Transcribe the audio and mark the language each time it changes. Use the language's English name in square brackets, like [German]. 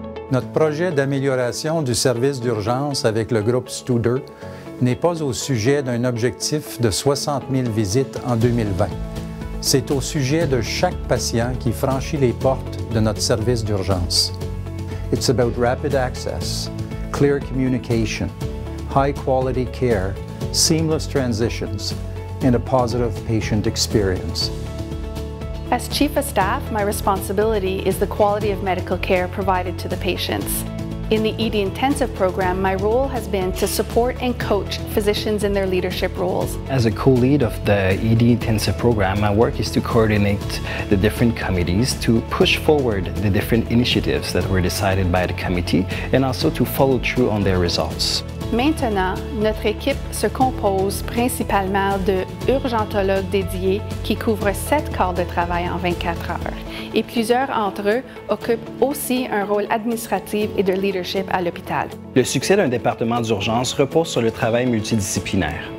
[French] Notre projet d'amélioration du service d'urgence avec le groupe Studer n'est pas au sujet d'un objectif de 60 000 visites en 2020. C'est au sujet de chaque patient qui franchit les portes de notre service d'urgence. [English] It's about rapid access, clear communication, high-quality care, seamless transitions, and a positive patient experience. As Chief of Staff, my responsibility is the quality of medical care provided to the patients. In the ED Intensive program, my role has been to support and coach physicians in their leadership roles. As a co-lead of the ED Intensive program, my work is to coordinate the different committees to push forward the different initiatives that were decided by the committee and also to follow through on their results. [French] Maintenant, notre équipe se compose principalement de urgentologues dédiés qui couvrent 7 quarts de travail en 24 heures. Et plusieurs d'entre eux occupent aussi un rôle administratif et de leadership à l'hôpital. Le succès d'un département d'urgence repose sur le travail multidisciplinaire.